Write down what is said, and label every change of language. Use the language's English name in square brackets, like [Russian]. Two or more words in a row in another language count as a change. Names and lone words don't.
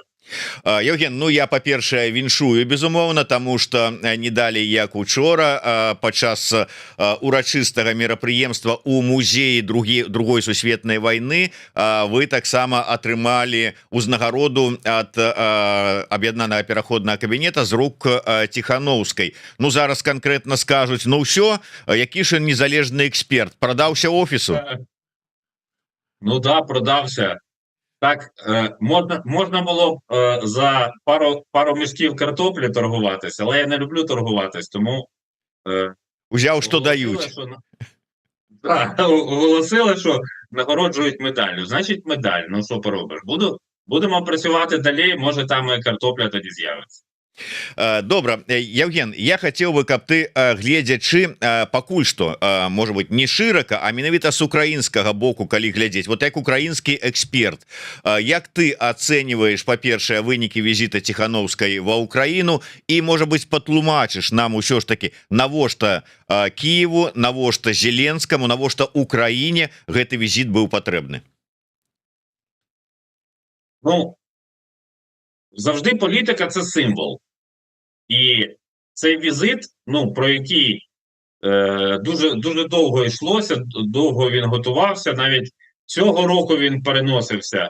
[Belarusian] Яўген, ну я па-першае віншую, безумоўна, таму што не далей як учора падчас урачыстага мерапрыемства ў музеі другой сусветнай вайны вы таксама атрымалі ўзнагароду ад аб'яднанага пераходнага кабінета з рук Ціханаўскай. Ну зараз канкрэтна скажуць, ну ўсё, які ж незалежны эксперт, прадаўся офісу? [Ukrainian] Ну да, продався. Так, можна було б за пару мішків картоплі торгуватися, але я не люблю торгуватись, тому... Узяв, що дають. Оголосили, що нагороджують медаллю. Значить, медаль, ну що поробиш? Будемо працювати далі, може там і картопля тоді з'явиться. [Belarusian] Добра, Яўген, я хацеў бы, каб ты, гледзячы пакуль што, можа быть, не шырака, а менавіта з украінскага боку, калі глядзець, вот як украінскі эксперт, як ты ацэньваеш, па-першае, вынікі візіта Ціханаўскай ва Ўкраіну і, можа быць, патлумачыш нам усё ж такі, навошта Кіеву, навошта Зеленскаму, навошта Украіне гэты візіт быў патрэбны? [Ukrainian] Ну, завжди політика – це символ. І цей візит, ну, про який дуже довго йшлося, довго він готувався, навіть цього року він переносився.